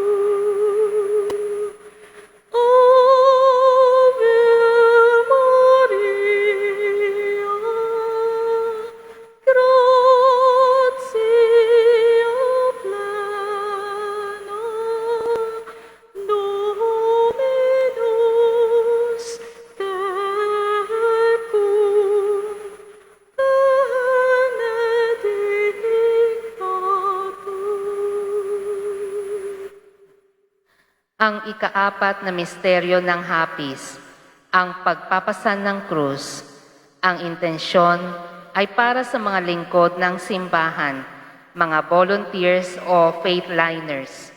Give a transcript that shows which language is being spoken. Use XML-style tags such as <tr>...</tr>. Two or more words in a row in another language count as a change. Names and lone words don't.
<la>Ave Maria, gratia plena, Dominus tecum, benedicta tu.</la> <tl>Ang ikaapat na misteryo ng hapis, ang pagpapasan ng krus. Ang intensyon ay para sa mga lingkod ng simbahan, mga volunteers o faithliners.</tl>